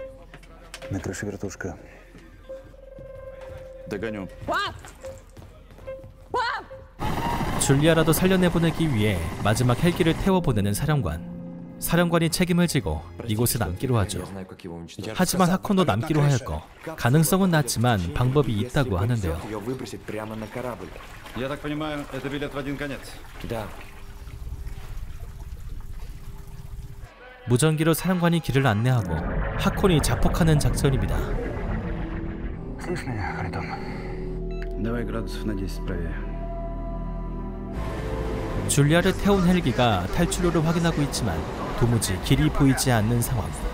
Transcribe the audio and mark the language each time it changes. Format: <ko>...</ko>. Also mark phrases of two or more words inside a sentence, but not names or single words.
<ko>줄리아라도 살려내보내기 위해 마지막 헬기를 태워보내는 사령관이 책임을 지고 이곳에 남기로 하죠. 하지만 하콘도 남기로 하였고 가능성은 낮지만 방법이 있다고 하는데요.</ko> <ru>Я так понимаю, это билет в один конец. Да.</ru> <ko>무전기로 사령관이 길을 안내하고 하콘이 자폭하는 작전입니다.</ko> <ru>Слышь меня, Харитон? Давай градусов на 10 правее.</ru> <ko>줄리아를 태운 헬기가 탈출로를 확인하고 있지만 도무지 길이 보이지 않는 상황.</ko>